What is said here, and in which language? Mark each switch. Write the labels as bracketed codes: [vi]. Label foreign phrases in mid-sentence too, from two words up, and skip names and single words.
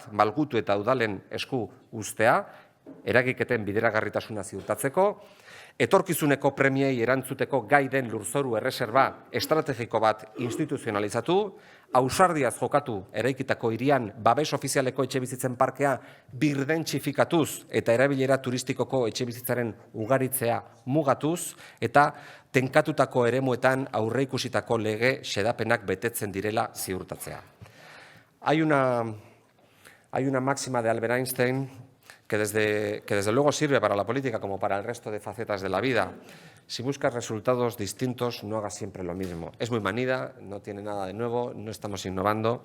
[eu] malgutu eta udalen esku ustea, eragiketen bideragarritasuna ziurtatzeko, etorkizuneko premiei erantzuteko gai den lurzoru erreserba estrategiko bat instituzionalizatu, ausardiaz jokatu eraikitako hirian babes ofizialeko etxebizitzen parkea birdentzifikatuz eta erabilera turistikoko etxebizitzaren ugaritzea mugatuz eta tenkatutako eremuetan aurreikusitako lege xedapenak betetzen direla ziurtatzea. [es] Hay una máxima de Albert Einstein que desde luego sirve para la política como para el resto de facetas de la vida. Si buscas resultados distintos, no hagas siempre lo mismo. Es muy manida, no tiene nada de nuevo, no estamos innovando.